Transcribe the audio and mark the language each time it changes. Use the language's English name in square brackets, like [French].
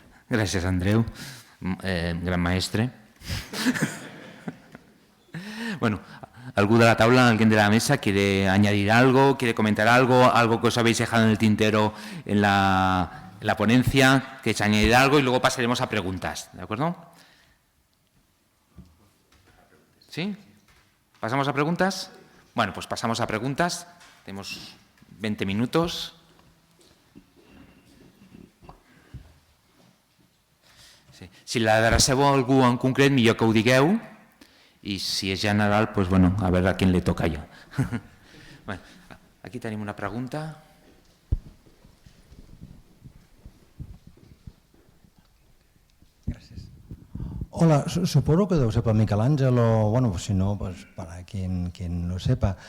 [Catalan] Gràcies, Andreu, gran maestre. [Spanish] Bueno, [Catalan] ¿algú de la taula, [Spanish] alguien de la mesa quiere añadir algo, quiere comentar algo que os habéis dejado en el tintero en la ponencia, que es añadir algo y luego pasaremos a preguntas, ¿de acuerdo? ¿Sí? ¿Pasamos a preguntas? Bueno, pues pasamos a preguntas. Tenemos 20 minutos. Sí. [Catalan] Si l'adreceu a algú en concret, millor que ho digueu. I si és general, doncs, bueno, a veure a qui li toca ja. Bueno, aquí tenim una pregunta. [Spanish] Hola, supongo que debe ser para Michelangelo, o bueno, si no, pues para quien lo sepa.